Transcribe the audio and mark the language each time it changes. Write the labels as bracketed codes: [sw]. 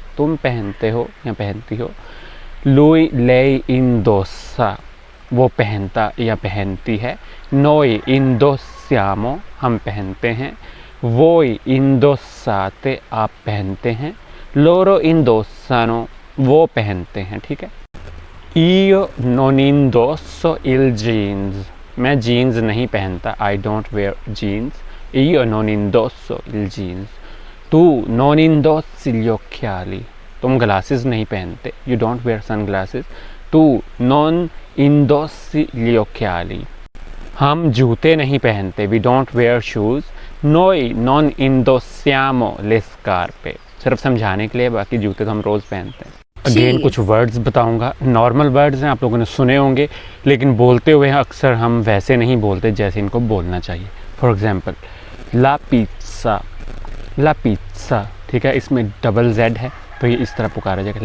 [hi] तुम पहनते हो या पहनती हो. [it] Lui lei indossa [hi] वो पहनता या पहनती है. [it] Noi indossiamo [hi] हम पहनते हैं. [it] Voi indossate [hi] आप पहनते हैं. [it] Loro indossano [hi] वो पहनते हैं. ठीक है. [it] Io non indosso il jeans [hi] मैं जीन्स नहीं पहनता. [en] I don't wear jeans. [it] Io non indosso il jeans. Tu non indossi gli occhiali [hi] तुम ग्लासेस नहीं पहनते. [en] You don't wear sunglasses. [it] Tu non indossi gli occhiali [hi] हम जूते नहीं पहनते. [en] We don't wear shoes. [it] Noi non indossiamo le scarpe [hi] सिर्फ समझाने के लिए, बाकी जूते तो हम रोज़ पहनते हैं. अगेन कुछ वर्ड्स बताऊंगा. नॉर्मल वर्ड्स हैं, आप लोगों ने सुने होंगे, लेकिन बोलते हुए अक्सर हम वैसे नहीं बोलते जैसे इनको बोलना चाहिए. [en] for example [hi] La pizza. La pizza ठीक है, इसमें डबल जेड है तो ये इस तरह पुकारा जाएगा.